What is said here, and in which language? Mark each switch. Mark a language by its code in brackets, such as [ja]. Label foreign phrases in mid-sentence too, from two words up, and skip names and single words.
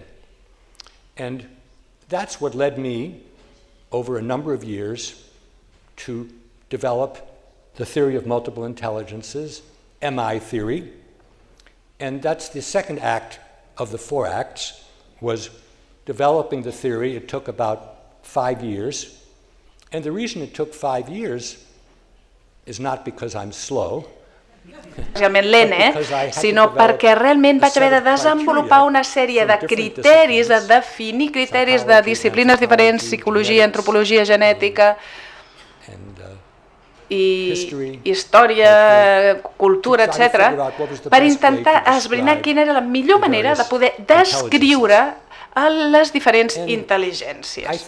[en] And that's what led me, over a number of years, to develop the theory of multiple intelligences, MI theory. And that's the second act of the 4 acts, was developing the theory. It took about 5 years. And the reason it took 5 years is not because I'm slow, [ca] realment lent, sinó perquè realment vaig haver de desenvolupar una sèrie de criteris, de definir criteris de disciplines diferents, psicologia, antropologia, genètica, i història, cultura, etc., per intentar esbrinar quina era la millor manera de poder descriure les diferents intel·ligències.